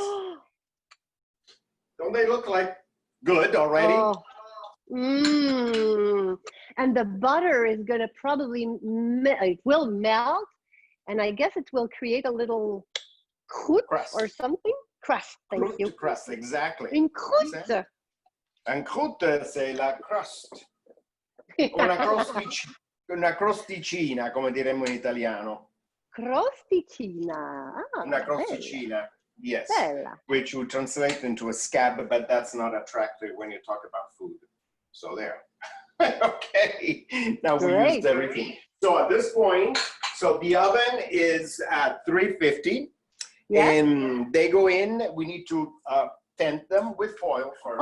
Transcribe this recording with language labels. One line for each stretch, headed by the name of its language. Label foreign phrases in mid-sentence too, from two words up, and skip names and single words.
English: Don't they look like good already? Oh. And the butter is going to probably, it will melt. And I guess it will create a little croûte or something. Crust, thank you. Crust, exactly.
French: Une croûte. Un croûte, c'est la crust.
Italian: Una crosticina, come diremmo in italiano. Crosticina. Una crosticina, yes. Bella.
English: Which would translate into a scab, but that's not attractive when you talk about food. So there. Okay. Now we used everything. So at this point, so the oven is at 350. Yes. And they go in. We need to tent them with foil first.